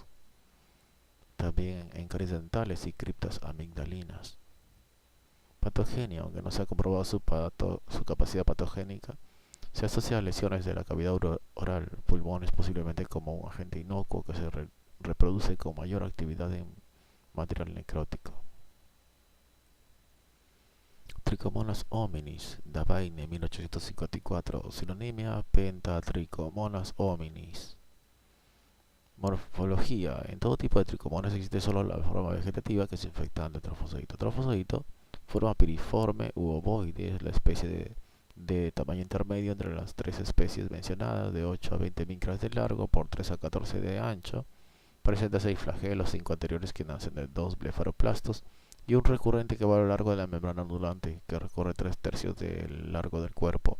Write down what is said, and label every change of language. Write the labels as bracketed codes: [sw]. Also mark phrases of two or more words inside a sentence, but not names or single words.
[es] También en caries dentales y criptas amigdalinas. Patogenia. Aunque no se ha comprobado su capacidad patogénica, se asocia a lesiones de la cavidad oral, pulmones, posiblemente como un agente inocuo que se reproduce con mayor actividad en material necrótico. Tricomonas hominis, Davaine, 1854. Sinonimia, pentatricomonas hominis. Morfología. En todo tipo de tricomonas existe solo la forma vegetativa que es infectante trofozoito. Trofozoito, forma piriforme u ovoide, es la especie de tamaño intermedio entre las 3 especies mencionadas, de 8 a 20 micras de largo por 3 a 14 de ancho. Presenta 6 flagelos, 5 anteriores que nacen de 2 blefaroplastos y un recurrente que va a lo largo de la membrana ondulante, que recorre 3/3 del largo del cuerpo.